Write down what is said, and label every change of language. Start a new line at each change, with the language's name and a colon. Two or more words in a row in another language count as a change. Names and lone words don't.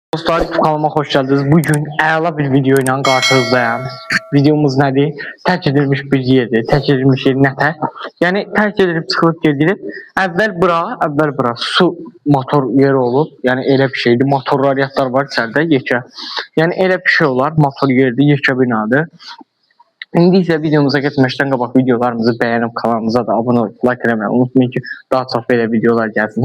Turkish: dostlar, kanalıma hoş geldiniz. Bugün əla bir video ile karşınızdayım.
Azerbaijani: Videomuz nədir? Tərk edilmiş bir yerdir. Tərk edilmiş yer nətər? Yəni tərk edilib çıxılıb gedilir. Əvvəl bura su motor yeri olub. Yəni elə bir şeydir. Motor radiator var içəridə, yekə. Yəni elə bir şey olar. Motor yeridir, yekə binadır. İndi isə videomuza getməzdən qabaq videolarımızı bəyənib kanalımıza da abunə olub, like eləməyi unutmayın ki, daha çox belə videolar gəlsin.